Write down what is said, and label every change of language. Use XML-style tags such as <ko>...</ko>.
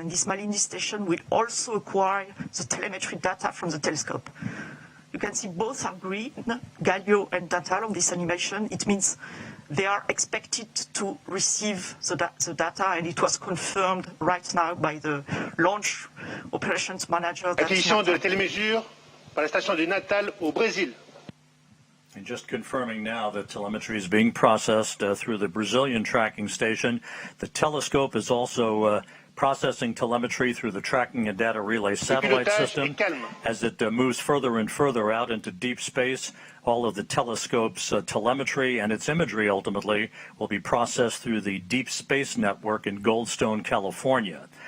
<en>And this Malindi station will also acquire the telemetry data from the telescope. You can see both are green, Galileo and Natale on this animation. It means they are expected to receive the data, and it was confirmed right now by the launch operations manager.</en> <fr>Acquisition de télémesure par la station de Natale au Brésil.</fr> <en>And just confirming now that telemetry is being processed through the Brazilian tracking station. The telescope is also processing telemetry through the tracking and data relay satellite system. As it moves further and further out into deep space, all of the telescope's telemetry and its imagery ultimately will be processed through the Deep Space Network in Goldstone, California.</en>